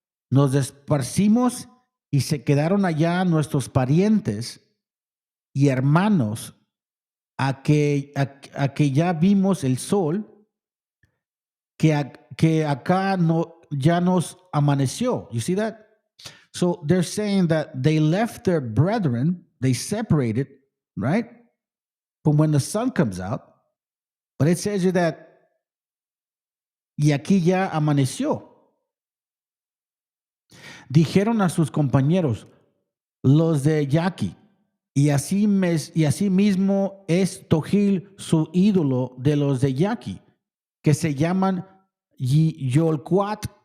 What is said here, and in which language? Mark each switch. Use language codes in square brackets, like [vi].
[es] Nos esparcimos y se quedaron allá nuestros parientes y hermanos a que ya vimos el sol, que acá ya nos amaneció. [en] You see that? So they're saying that they left their brethren, they separated, right? From when the sun comes out. But it says here that [es] y aquí ya amaneció. Dijeron a sus compañeros, los de Yaqui, y así mismo es Tojil su ídolo de los de Yaqui, que se llaman Yolcuat